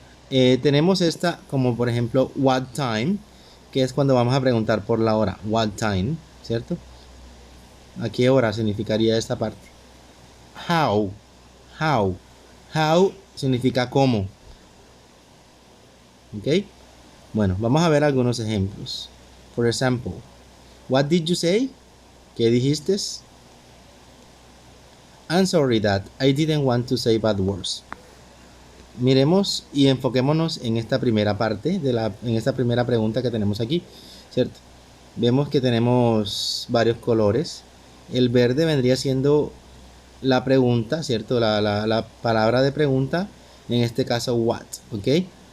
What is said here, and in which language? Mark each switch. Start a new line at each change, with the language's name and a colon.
Spanish: Tenemos esta como por ejemplo
English: what time,
Spanish: que es cuando vamos a preguntar por la hora.
English: What time,
Spanish: ¿cierto? ¿A qué hora significaría esta parte? How, how, how significa cómo. ¿Ok? Bueno, vamos a ver algunos ejemplos.
English: For example, what did you say?
Spanish: ¿Qué dijiste?
English: I'm sorry that I didn't want to say bad words.
Spanish: Miremos y enfoquémonos en esta primera parte, en esta primera pregunta que tenemos aquí, ¿cierto? Vemos que tenemos varios colores. El verde vendría siendo la pregunta, ¿cierto? La palabra de pregunta, en este caso what, ¿ok?